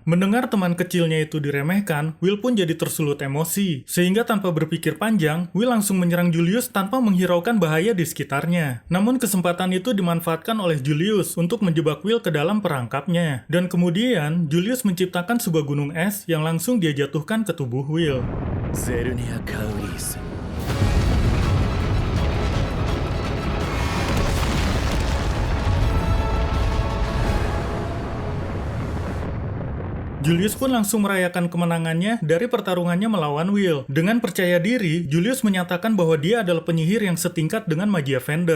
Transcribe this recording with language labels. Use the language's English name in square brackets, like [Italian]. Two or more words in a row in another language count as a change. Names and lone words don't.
[Indonesian] Mendengar teman kecilnya itu diremehkan, Will pun jadi tersulut emosi, sehingga tanpa berpikir panjang, Will langsung menyerang Julius tanpa menghiraukan bahaya di sekitarnya. Namun kesempatan itu dimanfaatkan oleh Julius untuk menjebak Will ke dalam perangkapnya, dan kemudian Julius menciptakan sebuah gunung es yang langsung dia jatuhkan ke tubuh Will. ゼルネア・カウリース Julius pun langsung merayakan kemenangannya dari pertarungannya melawan Will. Dengan percaya diri, Julius menyatakan bahwa dia adalah penyihir yang setingkat dengan Magia Vendor.